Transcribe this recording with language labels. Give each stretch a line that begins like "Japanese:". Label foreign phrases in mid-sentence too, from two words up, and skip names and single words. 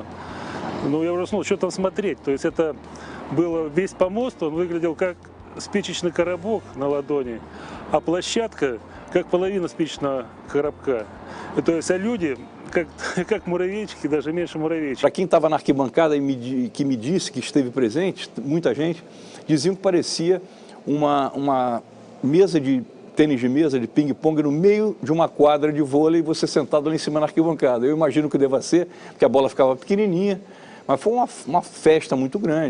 Russian: Ну, я ужаснул, что там смотреть. То есть это был весь помост, он выглядел как спичечный коробок на ладони, а площадка как половина спичечного коробка. То есть, а люди, как муравейчики, даже меньше муравейчиков.
Portuguese: Para quem estava na arquibancada e que me disse que esteve presente, muita gente, diziam que parecia uma mesa de tênis de mesa, de ping-pong, no meio de uma quadra de vôlei, você sentado lá em cima na arquibancada. Eu imagino que deva ser, porque a bola ficava pequenininha, mas foi uma festa muito grande.